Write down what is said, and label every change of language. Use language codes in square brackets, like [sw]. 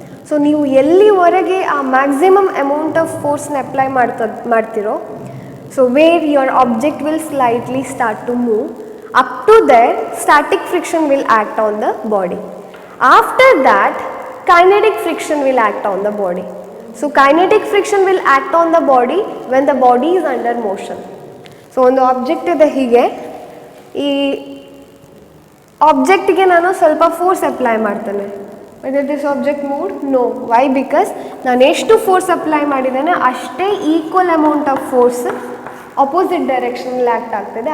[kn] So ನೀವು ಎಲ್ಲಿವರೆಗೆ ಆ ಮ್ಯಾಕ್ಸಿಮಮ್ ಅಮೌಂಟ್ ಆಫ್ ಫೋರ್ಸ್ನ ಅಪ್ಲೈ ಮಾಡ್ತಿರೋ, [en] So where your object will slightly start to move, up to there static friction will act on the body. After that kinetic friction will act on the body. So kinetic friction will act on the body when the body is under motion. [kn] So ಒಂದು object ಇದೆ, ಹೀಗೆ ಈ ಆಬ್ಜೆಕ್ಟಿಗೆ ನಾನು ಸ್ವಲ್ಪ force apply ಮಾಡ್ತೇನೆ. [en] Whether this object move? No. Why? Because [kn] ನಾನು ಎಷ್ಟು force apply ಮಾಡಿದ್ದೇನೆ ಅಷ್ಟೇ equal amount of force opposite ಡೈರೆಕ್ಷನಲ್ಲಿ act ಆಗ್ತದೆ.